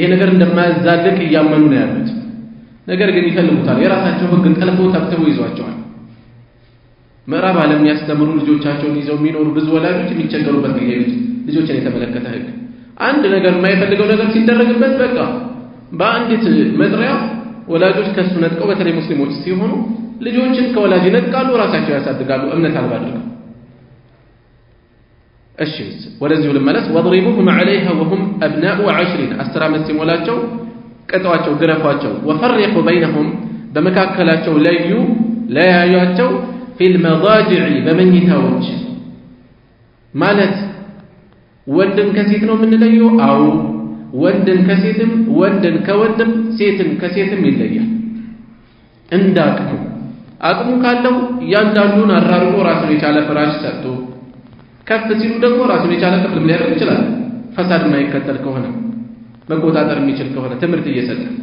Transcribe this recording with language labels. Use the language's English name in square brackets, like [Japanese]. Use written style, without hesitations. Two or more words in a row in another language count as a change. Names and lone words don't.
[Amharic] ነገር እንደማያዛልቅ እያመኑ ነው ያሉት። ነገር ግን ይፈልጉታል። የራሳቸው ህግ ጠልፈው ተብተው ይዟቸዋል። ምዕራብ ዓለም ያስተምሩ ልጆቻቸውን ይዘው የሚኖሩ ብዙ ወላጆች የሚቸገሩበት ነው። ልጆችን የተመለከተ ህግ አንድ ነገር የማይፈልገው ነገር ሲደረግበት በቃ በአንዲት መጥሪያ ወላጆች ከሱ ነጥቀው በተለይ ሙስሊሞች ሲሆኑ ልጆችን ከወላጅ ነጥቃሉ፣ ራሳቸው ያሳድጋሉ እምነት አልባ አድርገው። እሺ ወደዚሁ ልመለስ። [Arabic] وضربوهم عليها وهم ابناء [Amharic] 10 10 ዓመት ሲሞላቸው ቀጣዋቸው፣ ግረፏቸው። [Arabic] وفرقوا بينهم [Amharic] በመካከላቸው ለያዩአቸው [Arabic] في المضاجع [Amharic] በመኝታዎች ማለት ወንድን ከሴት ነው የምንለየው? አዎ ወንድን ከሴትም ወንድን ከወንድም ሴትን ከሴትም ይለያል። እንዳቅሙ አቅሙ ካለው እያንዳንዱን አራርቆ ራሱን የቻለ ፍራሽ ሰጥቶ ከፍ ሲሉ ደግሞ ራሱን የቻለ ክፍል ሊያደርግ ይችላል። ፈሳድ የማይከተል ከሆነ መቆጣጠር የሚችል ከሆነ ትምህርት እየሰጠ